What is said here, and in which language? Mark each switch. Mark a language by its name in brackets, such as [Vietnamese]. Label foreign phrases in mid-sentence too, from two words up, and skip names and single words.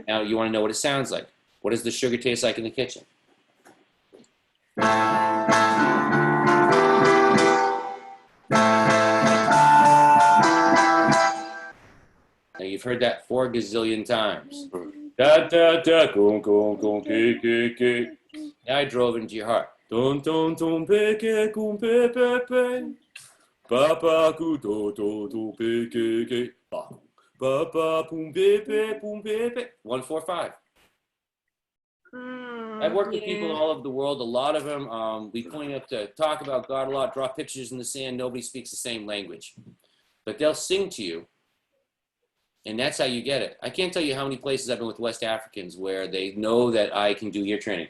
[English] Now you want to know what it sounds like. What does the sugar taste like in the kitchen? Now you've heard that 4 gazillion times. Da da da, gong gong gong, ke ke ke. Now I drove into your heart. Don don don pe ke gong pe pe pe. Ba ba gu do do do pe ke ke. Ba ba boom pe pe boom pe pe. 1, 4, 5. I've worked with people all over the world. A lot of them, we point up to talk about God a lot, draw pictures in the sand. Nobody speaks the same language, but they'll sing to you. And that's how you get it. I can't tell you how many places I've been with West Africans where they know that I can do ear training.